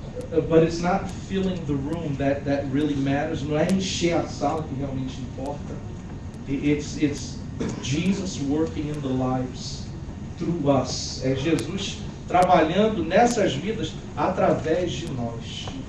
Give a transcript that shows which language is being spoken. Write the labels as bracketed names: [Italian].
[English] But it's not filling the room that really matters. [Portuguese] Não é encher a sala que realmente importa. [English] It's Jesus working in the lives through us. [Portuguese] É Jesus trabalhando nessas vidas através de nós.